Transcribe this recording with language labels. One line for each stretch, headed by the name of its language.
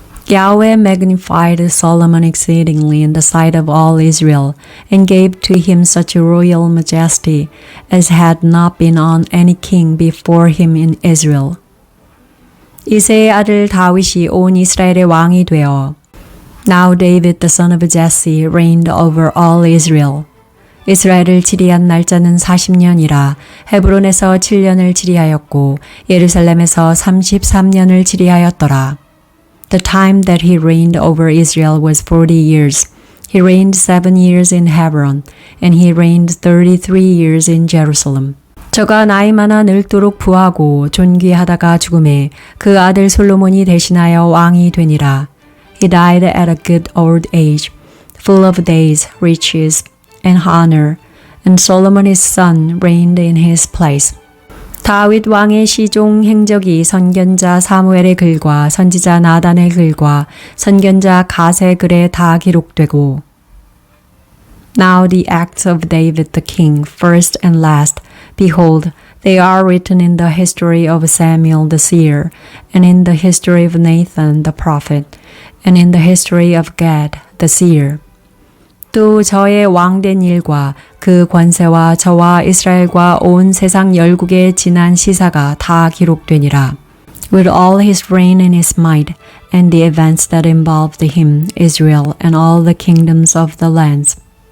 English: Yahweh magnified Solomon exceedingly in the sight of all Israel, and gave to him such a royal majesty as had not been on any king before him in Israel.
Korean: 이새의 아들 다윗이 온 이스라엘의 왕이 되어
English: Now David the son of Jesse reigned over all Israel.
Korean: 이스라엘을 치리한 날짜는 40년이라 헤브론에서 7년을 치리하였고 예루살렘에서 33년을 치리하였더라.
English: The time that he reigned over Israel was 40 years. He reigned 7 years in Hebron, and he reigned 33 years in Jerusalem.
Korean: 저가 나이 많아 늙도록 부하고 존귀하다가 죽음에 그 아들 솔로몬이 대신하여 왕이 되니라.
English: He died at a good old age, full of days, riches, and honor, and Solomon his son reigned in his place.
Korean: 다윗 왕의 시종 행적이 선견자 사무엘의 글과 선지자 나단의 글과 선견자 갓의 글에 다 기록되고
English: Now the acts of David the king, first and last, behold, they are written in the history of Samuel the seer, and in the history of Nathan the prophet, and in the history of Gad the seer.
Korean: 또 저의 왕된 일과 그 권세와 저와 이스라엘과 온 세상 열국의 지난 시사가 다 기록되니라.
English: With all his reign and his might, and the events that involved him, Israel, and all the kingdoms of the lands.